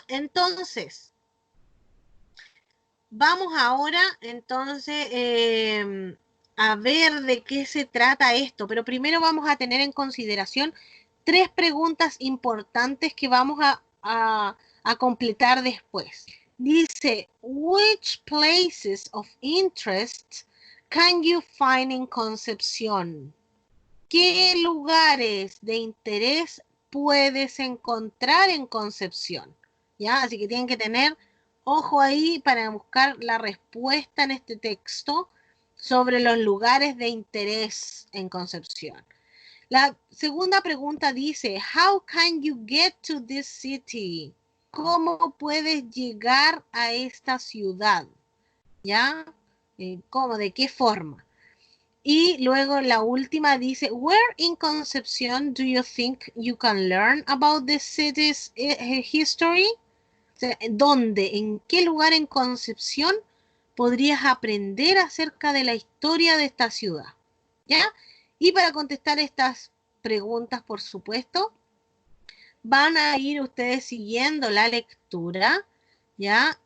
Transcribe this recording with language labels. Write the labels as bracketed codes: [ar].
[es] Entonces, vamos ahora, entonces, a ver de qué se trata esto, pero primero vamos a tener en consideración 3 preguntas importantes que vamos a completar después. Dice, [en] which places of interest can you find in Concepción? [es] ¿Qué lugares de interés puedes encontrar en Concepción? ¿Ya? Así que tienen que tener ojo ahí para buscar la respuesta en este texto sobre los lugares de interés en Concepción. La segunda pregunta dice, [en] how can you get to this city? [es] ¿Cómo puedes llegar a esta ciudad? ¿Ya? ¿Cómo? ¿De qué forma? Y luego la última dice, [en] where in Concepción do you think you can learn about the city's history? [es] O sea, ¿dónde? ¿En qué lugar en Concepción podrías aprender acerca de la historia de esta ciudad? ¿Ya? Y para contestar estas preguntas, por supuesto, van a ir ustedes siguiendo la lectura, ¿ya?